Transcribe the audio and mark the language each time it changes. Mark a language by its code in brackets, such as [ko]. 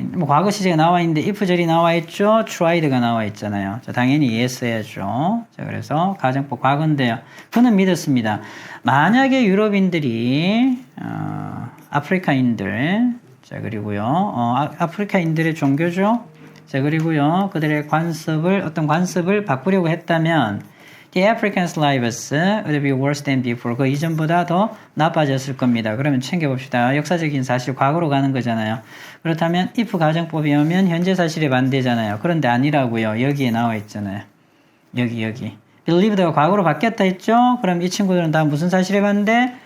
[ko] 뭐 과거 시제가 나와 있는데 if절이 나와 있죠. tried가 나와 있잖아요. 자, 당연히 yes 해야죠. 자, 그래서 가정법 과거인데요. 그는 믿었습니다. 만약에 유럽인들이 아프리카인들, 자, 그리고요. 아프리카인들의 종교죠. 자, 그리고요. 그들의 어떤 관습을 바꾸려고 했다면 [en] The Africans' lives would be worse than before. [ko] 그 이전보다 더 나빠졌을 겁니다. 그러면 챙겨봅시다. 역사적인 사실 과거로 가는 거잖아요. 그렇다면 if 가정법이 오면 현재 사실에 반대잖아요. 그런데 아니라고요. 여기에 나와 있잖아요. 여기. believed가 과거로 바뀌었다 했죠? 그럼 이 친구들은 다 무슨 사실에 반대?